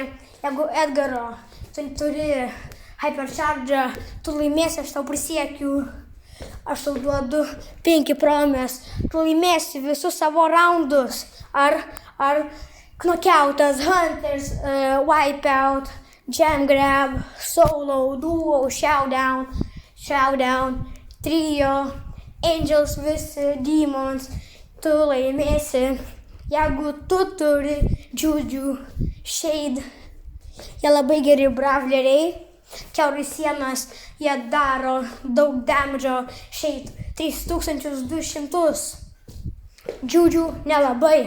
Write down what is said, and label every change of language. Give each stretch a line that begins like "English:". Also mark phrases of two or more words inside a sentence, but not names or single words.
Lithuanian: Jeigu Edgaro, tu turi Hypercharge'ą, tu laimėsi, aš tau prisiekiu. Aš tau duodu 5 promes. Tu laimėsi visus savo raundus. Ar knockoutas, hunters, wipeout, jam grab, solo, duo, showdown, trio, angels, visi demons. Tu laimėsi, jeigu tu turi Juju, Shade. Jie labai geri brawleriai. Kiaurai sienas, jie daro daug damage'o. Shade 3200. Juju nelabai.